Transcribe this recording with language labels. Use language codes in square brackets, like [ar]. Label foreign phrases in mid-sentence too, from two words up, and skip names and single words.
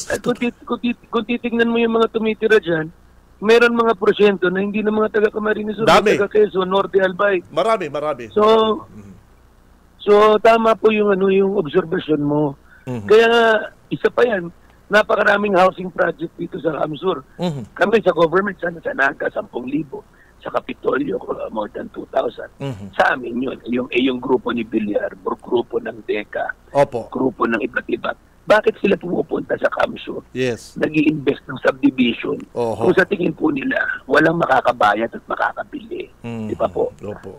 [tl] At kung titignan mo yung mga tumitira dyan, meron mga porsyento na hindi na mga taga-Camarines Sur, taga Quezon, Norte, Albay. Marami. So tama po yung yung observation mo. Kaya isa pa yan, napakaraming [en] housing project [tl] dito sa Kamsur. Kami sa government, sana sa Naga, 10,000. Sa Kapitolyo, [en] more than 2,000. [tl] Sa amin yun. Yung grupo ni Villar, grupo ng DECA, Opo. grupo ng iba't iba. Bakit sila pumupunta sa Kamsur? Yes. Nag-i-invest ng subdivision. Kung sa tingin po nila, walang makakabayad at makakabili. Di ba po? Opo.